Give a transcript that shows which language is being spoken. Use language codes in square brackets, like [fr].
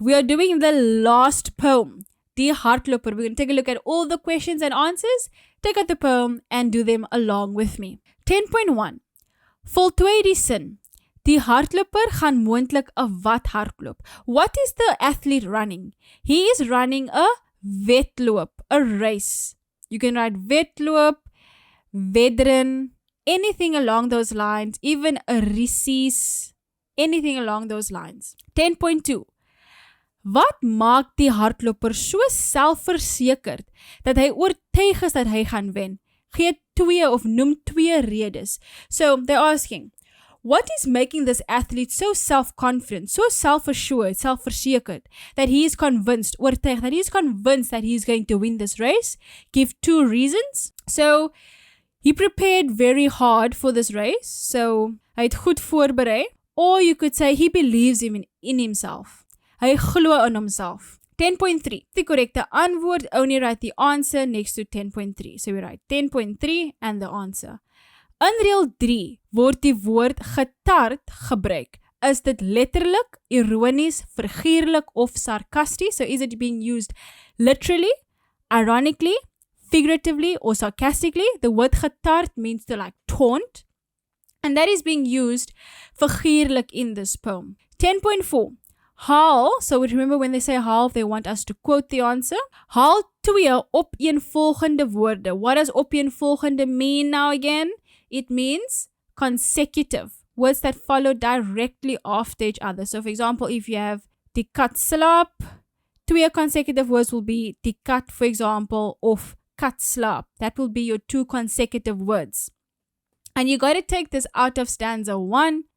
[en] We are doing the last poem, Die Hardloper. We're going to take a look at all the questions and answers, take out the poem and do them along with me. [af] 10.1 Voltooi die sin. Die hardloper gaan moontlik 'n wat hardloop. [en] What is the athlete running? He is running a wedloop, a race. You can write wedloop, wedren, anything along those lines, even a recess, anything along those lines. [af] 10.2 Wat maak die hardloper so selfversekerd dat hy oortuig is dat hy gaan wen? Gee noem twee redes. [en] So they're asking, what is making this athlete so self-confident, so self-assured, self-versekerd, that he is convinced, oortuig, that he is convinced that he is going to win this race? Give two reasons. So he prepared very hard for this race. [af] So hy het goed voorberei. [en] Or you could say he believes in himself. Hy glo in homself. 10.3. The correct antwoord, only write the answer next to 10.3. So we write 10.3 and the answer. [af] In reël 3 word die woord getart gebruik. Is dit letterlik, ironies, figuurlik of sarcasties? [en] So is it being used literally, ironically, figuratively or sarcastically? The word getart means to like taunt. And that is being used figuurlik in this poem. 10.4. Haal, so remember when they say haal, they want us to quote the answer. [af] Haal twee opeenvolgende woorde. [en] What does opeenvolgende mean now again? It means consecutive. Words that follow directly after each other. So for example, if you have die kat slaap, twee consecutive words will be die kat, for example, of kat slaap. That will be your two consecutive words. And you got to take this out of stanza 1.